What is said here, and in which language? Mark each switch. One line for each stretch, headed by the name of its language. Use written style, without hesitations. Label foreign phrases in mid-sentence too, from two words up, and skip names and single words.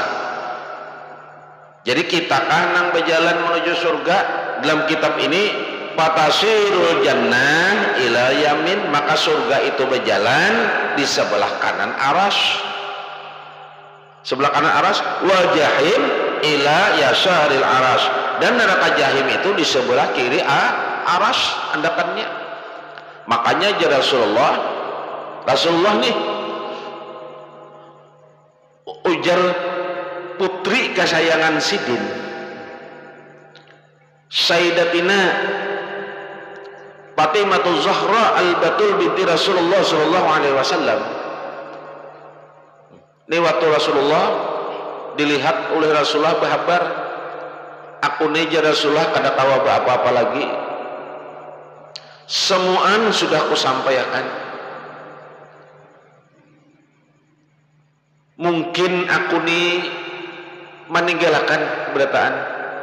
Banjar: Jadi kitakah nang berjalan menuju surga dalam kitab ini
Arabic: فتسير الجنة إلى اليمين,
Banjar: maka surga itu berjalan di sebelah kanan aras, sebelah kanan aras,
Arabic: والجحيم إلى يسار العرش,
Banjar: dan neraka jahim itu di sebelah kiri aras andakannya. Makanya jadi Rasulullah nih ujar putri kesayangan Sidin Sayyidatina Fatimatu Zahra al-Batul binti Rasulullah
Arabic: صلى الله عليه وسلم.
Banjar: Ini waktu Rasulullah dilihat oleh Rasulullah berhabar, aku neja Rasulullah kada tahu apa-apa lagi, semuaan sudah aku sampaikan, mungkin aku ni meninggalkan berataan.